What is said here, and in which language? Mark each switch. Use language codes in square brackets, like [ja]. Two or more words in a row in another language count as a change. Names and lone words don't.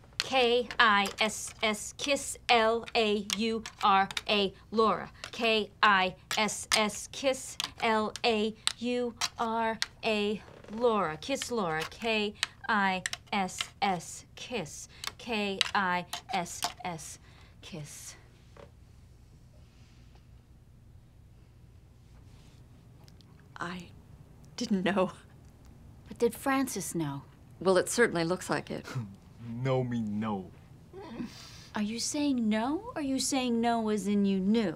[en] K-I-S-S, kiss, L-A-U-R-A, Laura. K-I-S-S, kiss, L-A-U-R-A, Laura. Kiss Laura. K-I-S-S, kiss. K-I-S-S, kiss. I didn't know. But did Francis know? Well, it certainly looks like it. No me no. Are you saying no, or are you saying no as in you knew?